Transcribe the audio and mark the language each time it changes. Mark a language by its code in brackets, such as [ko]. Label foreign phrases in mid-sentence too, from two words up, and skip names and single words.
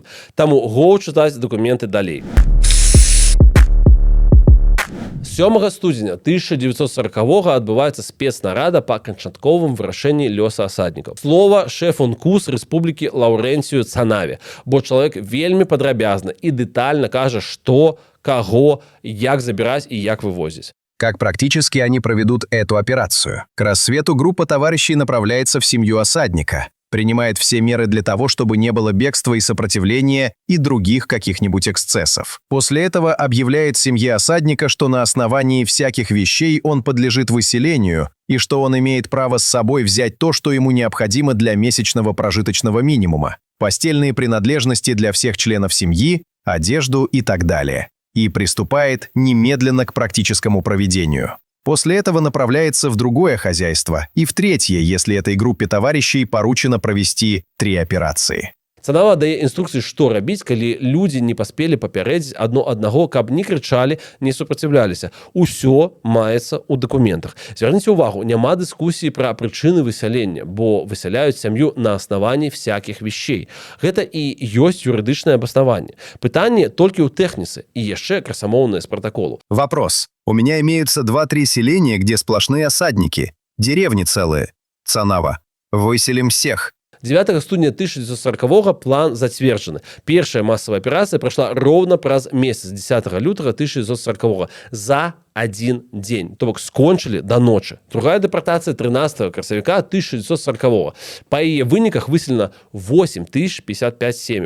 [be] Таму гоў чытаць дакументы далей. 7 студзеня 1940-го адбываецца спецнарада па канчатковым вырашэнні лёса асаднікаў. Слова шэф УНКУС Рэспублікі Лаўрэнцію Цанаве, бо чалавек вельмі падрабязна і дэтальна кажа, што, каго, як забіраць і як вывозіць. [ru] Как практически они проведут эту операцию? К рассвету группа товарищей направляется в семью осадника, принимает все меры для того, чтобы не было бегства и сопротивления и других каких-нибудь эксцессов. После этого объявляет семье осадника, что на основании всяких вещей он подлежит выселению и что он имеет право с собой взять то, что ему необходимо для месячного прожиточного минимума, постельные принадлежности для всех членов семьи, одежду и так далее. И приступает немедленно к практическому проведению. После этого направляется в другое хозяйство и в третье, если этой группе товарищей поручено провести 3 операции. [be] Цанава дае інструкцыі, што рабіць, калі людзі не паспелі папярэдзіць адно аднаго, каб не крычалі, не супраціўляліся. Усё маецца ў дакументах. Звярніце ўвагу, няма дыскусіі пра прычыны высялення, бо высяляюць сям'ю на аснаванні [ru] всякіх вещей. [be] Гэта і ёсць юрыдычнае абаснаванне. Пытанне толькі ў тэхніцы і яшчэ красамоўнае з протоколу. [ru] Вопрос. У меня имеются 2-3 селения, где сплошные осадники. Деревни целые. Цанава. Выселим всех. [be] 9 студня 1940-го план зацверджаны. Першая масавая аперацыя прайшла роўна праз месяц 10 лютага 1940-го за один дзень. То бок скончылі да ночы. Другая дэпартацыя 13 красавіка 1940-го. Па яе выніках выселена 8055 сем'яў.